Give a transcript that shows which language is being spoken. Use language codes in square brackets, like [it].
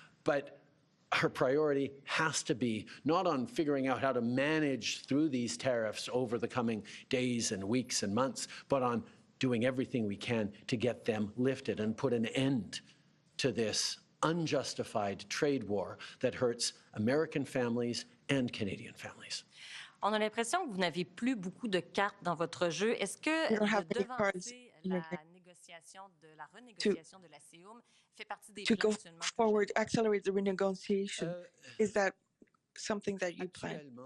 [en] But our priority has to be not on figuring out how to manage through these tariffs over the coming days and weeks and months, but on doing everything we can to get them lifted and put an end to this unjustified trade war that hurts American families and Canadian families. [fr] On a l'impression que vous n'avez plus beaucoup de cartes dans votre jeu. Est-ce que de devancer la renégociation de la CEUM fait partie des plans actuellement? [en] To go forward, accelerate the renegotiation, is that something that you plan?